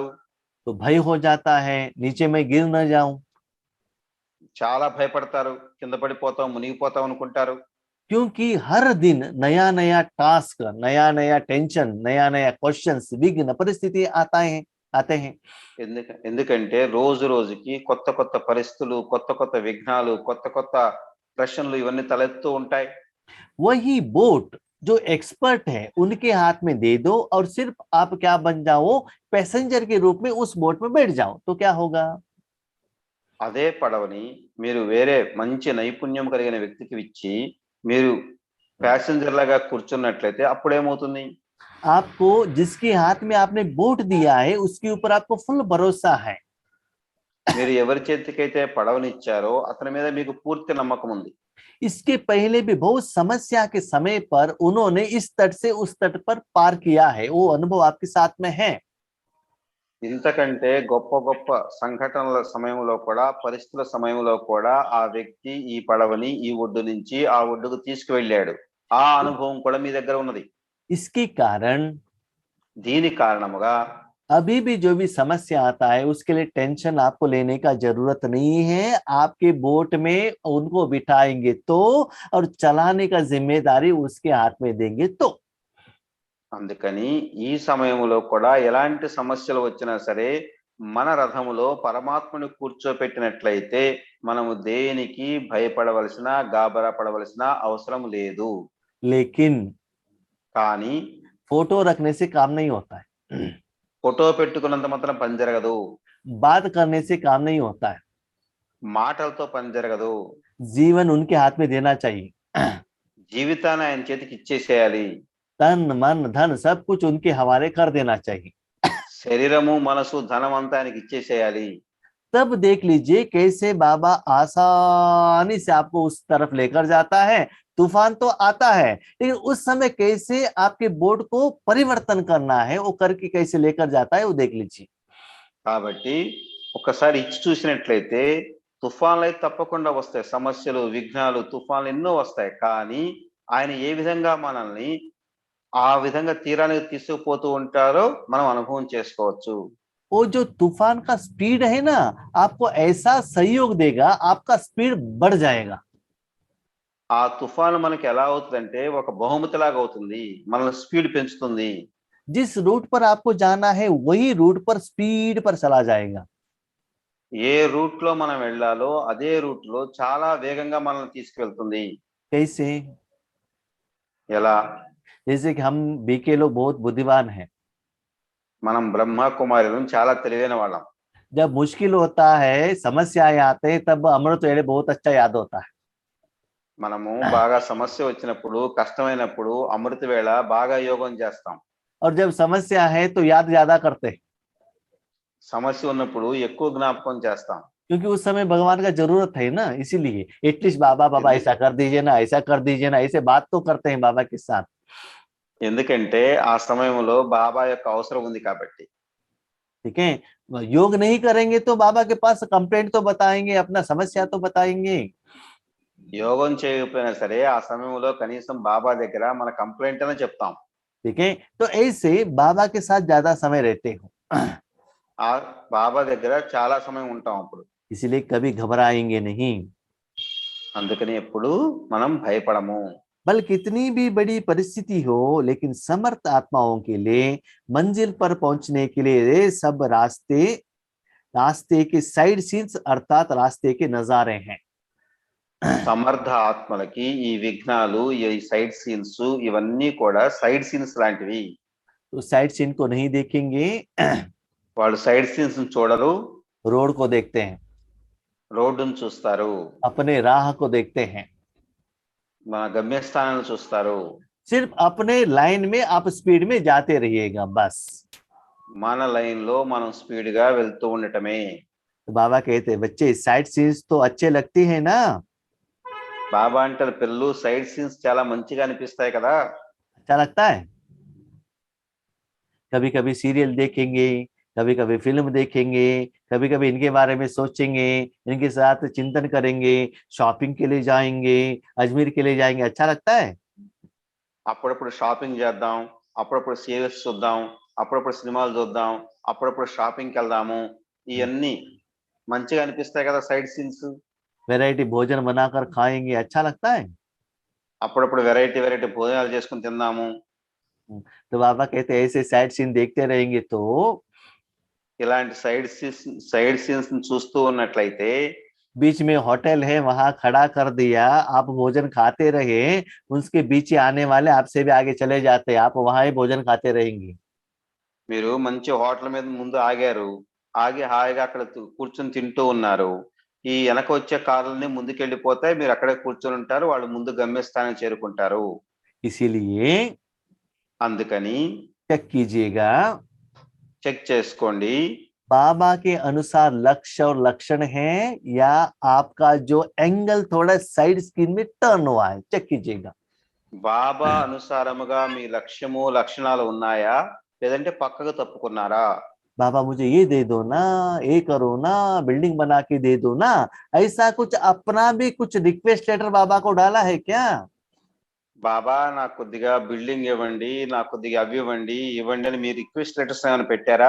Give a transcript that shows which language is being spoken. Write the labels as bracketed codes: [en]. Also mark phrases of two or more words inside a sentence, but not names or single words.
[hi] तो भय हो जाता है, नीचे मैं गिर न जाऊं। [te] చాలా భయపడతారు, కింద పడిపోతాం, మునిగిపోతాం అనుకుంటారు. [hi] क्योंकि हर दिन नया नया टास्क, नया नया टेंशन, नया नया क्वेश्चंस, विघ्न परिस्थिति आते हैं। [te] ఎందుకంటే రోజు రోజుకి కొత్త కొత్త పరిస్థితులు, కొత్త కొత్త విఘ్నాలు, కొత్త కొత్త ప్రశ్నలు ఇవన్నీ తలెత్తూ ఉంటాయి. [hi] वही बोट जो एक्सपर्ट है उनके हाथ में दे दो और सिर्फ आप क्या बन जाओ, पैसेंजर के रूप में उस बोट में बैठ जाओ, तो क्या होगा? [te] అదే పడవని మీరు వేరే మంచి నైపుణ్యం కలిగిన వ్యక్తికి ఇచ్చి మీరు ప్యాసింజర్ లాగా కూర్చున్నట్లయితే అప్పుడేమవుతుంది? [hi] आपको जिसके हाथ में आपने बोट दिया है उसके ऊपर आपको फुल भरोसा है। [te] మీరు ఎవరి చేతికైతే పడవనిచ్చారో అతని మీద మీకు పూర్తి నమ్మకం ఉంది. [hi] इसके पहले भी बहुत समस्या के समय पर उन्होंने इस तट से उस तट पर पार किया है, वो अनुभव आपके साथ में है। [te] ఇంతకంటే గొప్ప గొప్ప సంఘటనల సమయంలో కూడా, పరిస్థితుల సమయంలో కూడా ఆ వ్యక్తి ఈ పడవని ఈ ఒడ్డు నుంచి ఆ ఒడ్డుకు తీసుకువెళ్ళాడు. ఆ అనుభవం కూడా మీ దగ్గర ఉన్నది. [hi] इसके कारण [te] దీని కారణముగా [hi] अभी भी जो भी समस्या आता है उसके लिए टेंशन आपको लेने का जरूरत नहीं है। आपके बोट में उनको बिठाएंगे तो, और चलाने का जिम्मेदारी उसके हाथ में देंगे तो। [te] అందుకని ఈ సమయంలో కూడా ఎలాంటి సమస్యలు వచ్చినా సరే మన రథములో పరమాత్మను కూర్చోపెట్టినట్లయితే మనము దేనికి భయపడవలసిన, గాబరా పడవలసిన అవసరం లేదు. [hi] लेकिन [te] కానీ [hi] फोटो रखने से काम नहीं होता है, [te] ఫోటో పెట్టుకున్నంత మాత్రం పని జరగదు, [hi] बात करने से काम नहीं होता है, [te] మాటలతో పని జరగదు. [hi] जीवन उनके हाथ में देना चाहिए। [te] జీవితాన్ని ఆయన చేతికి ఇచ్చేసేయాలి. [hi] तन मन धन सब कुछ उनके हवाले कर देना चाहिए। [te] శరీరము, మనసు, ధనం అంతా ఆయనకి ఇచ్చేసేయాలి. [hi] तब देख लीजिए कैसे बाबा आसानी से आपको उस तरफ लेकर जाता है। तूफान तो आता है, लेकिन उस समय कैसे आपके बोर्ड को परिवर्तन करना है, वो करके कैसे लेकर जाता है, वो देख लीजिए। [te] కాబట్టి ఒకసారి ఇచ్చి చూసినట్లయితే తుఫాన్లు అయితే తప్పకుండా వస్తాయి, సమస్యలు, విఘ్నాలు, తుఫాన్లు ఎన్నో వస్తాయి. కానీ ఆయన ఏ విధంగా మనల్ని ఆ విధంగా తీరానికి తీసుకుపోతూ ఉంటారో మనం అనుభవం చేసుకోవచ్చు. [hi] वो जो तूफान का स्पीड है ना, आपको ऐसा सहयोग देगा, आपका स्पीड बढ़ जाएगा। [te] ఆ తుఫాను మనకి ఎలా అవుతుందంటే ఒక బహుమతి లాగా అవుతుంది, మన స్పీడ్ పెంచుతుంది. [hi] जिस रूट पर आपको जाना है वही रूट पर स्पीड पर चला जाएगा। [te] ఏ రూట్ లో మనం వెళ్ళాలో అదే రూట్ లో చాలా వేగంగా మనల్ని తీసుకువెళ్తుంది. [hi] कैसे? [te] ఎలా? [hi] जैसे कि हम बीके लोग बहुत बुद्धिमान हैं। [te] మనం బ్రహ్మ కుమారులం, చాలా తెలివైన వాళ్ళం. [hi] जब मुश्किल होता है, समस्याएं आते हैं, तब अमृत वेले बहुत अच्छा याद होता है। [te] మనము బాగా సమస్య వచ్చినప్పుడు, కష్టమైనప్పుడు అమృత వేళ బాగా యోగం చేస్తాం. [hi] और जब समस्या है तो याद ज्यादा करते हैं, [te] సమస్య ఉన్నప్పుడు ఎక్కువ జ్ఞాపకం చేస్తాం. [hi] क्योंकि उस समय भगवान का जरूरत है ना, इसीलिए एटलीस्ट बाबा बाबा ऐसा कर दीजिए ना, ऐसा कर दीजिए ना, ऐसे बात तो करते हैं बाबा के साथ। [te] ఎందుకంటే ఆ సమయంలో బాబా యొక్క అవసరం ఉంది కాబట్టి. [hi] ठीक है, योग नहीं करेंगे तो बाबा के पास कंप्लेंट तो बताएंगे, अपना समस्या तो बताएंगे। [te] యోగం చేయకపోయినా సరే ఆ సమయంలో కనీసం బాబా దగ్గర మన కంప్లైంట్ అని చెప్తాం. [hi] ठीक है, तो ऐसे बाबा के साथ ज्यादा समय रहते हो, [te] ఆ బాబా దగ్గర చాలా సమయం ఉంటాం అప్పుడు. [hi] इसीलिए कभी घबराएंगे नहीं। [te] అందుకని ఎప్పుడు మనం భయపడము. [hi] बल कितनी भी बड़ी परिस्थिति हो, लेकिन समर्थ आत्माओं के लिए मंजिल पर पहुंचने के लिए ये सब रास्ते के [en] side scenes [hi] अर्थात रास्ते के नजारे हैं। [te] సమర్థ ఆత్మలకి ఈ విఘ్నాలు, ఈ [en] side scenes [te] ఇవన్నీ కూడా [en] side scenes [te] లాంటివి. [hi] तो [en] side scene [hi] को नहीं देखेंगे, [te] వాళ్ళు [en] side scenes [te] చూడరు, [hi] रोड को देखते हैं, [te] రోడ్డును చూస్తారు, [hi] अपने राह को देखते हैं। [te] మన గమ్యస్థానాన్ని చూస్తారు. [hi] सिर्फ अपने लाइन में आप स्पीड में जाते रहिएगा बस। [te] మన లైన్ లో మనం స్పీడ్ గా వెళ్తూ ఉండటమే. [hi] तो बाबा कहते हैं बच्चे [en] side scenes [hi] तो अच्छे लगती है ना, [te] బాబా అంటారు పిల్లలు [en] side scenes [te] చాలా మంచిగా అనిపిస్తాయి కదా. [hi] अच्छा लगता है। कभी कभी सीरियल देखेंगे, कभी कभी फिल्म देखेंगे, कभी कभी इनके बारे में सोचेंगे, इनके साथ चिंतन करेंगे, शॉपिंग के लिए जाएंगे, अजमेर के लिए जाएंगे, अच्छा लगता है। [te] అప్పుడప్పుడు షాపింగ్ చేద్దాం, అప్పుడప్పుడు సీరియల్స్ చూద్దాం, అప్పుడప్పుడు సినిమాలు చూద్దాం, అప్పుడప్పుడు షాపింగ్కి వెళ్దాము. ఇవన్నీ మంచిగా అనిపిస్తాయి కదా [en] side scenes. [hi] वैरायटी भोजन बनाकर खाएंगे, अच्छा लगता है। [te] అప్పుడప్పుడు వెరైటీ వెరైటీ భోజనాలు చేసుకుని తిందాము. [hi] तो बाबा कहते हैं ऐसे [en] side scene [hi] देखते रहेंगे तो [te] ఇలాంటి [en] side scenes [te] చూస్తూ ఉన్నట్లయితే [hi] बीच में होटल है वहां खड़ा कर दिया, आप भोजन खाते रहे, उसके बीच आने वाले आपसे भी आगे चले जाते, आप वहां ही भोजन खाते रहेंगे। [te] మీరు మంచి హోటల్ మీద ముందు ఆగారు, ఆగి హాయిగా అక్కడ కూర్చొని తింటూ ఉన్నారు. ఈ వెనక వచ్చే కార్లన్నీ ముందుకెళ్ళిపోతాయి, మీరు అక్కడే కూర్చొని ఉంటారు, వాళ్ళు ముందు గమ్యస్థానం చేరుకుంటారు. [hi] इसीलिए [te] అందుకని [hi] चेक कीजिएगा, [te] చెక్ చేసుకోండి. [hi] बाबा के अनुसार लक्ष्य और लक्षण है या आपका जो एंगल थोड़ा [en] side screen [hi] में टर्न हुआ है, चेक कीजिएगा। [te] బాబా అనుసారముగా మీ లక్ష్యము లక్షణాలు ఉన్నాయా, లేదంటే పక్కకు తప్పుకున్నారా? [hi] बाबा मुझे ये दे दो ना, ये करो ना, बिल्डिंग बना के दे दो ना, ऐसा कुछ अपना भी कुछ [en] request letter [hi] बाबा को डाला है क्या? [te] బాబా నాకు కొద్దిగా బిల్డింగ్ ఇవ్వండి, నాకు కొద్దిగా అవి ఇవ్వండి ఇవ్వండి అని మీ [en] request letters [te] ఏమైనా పెట్టారా?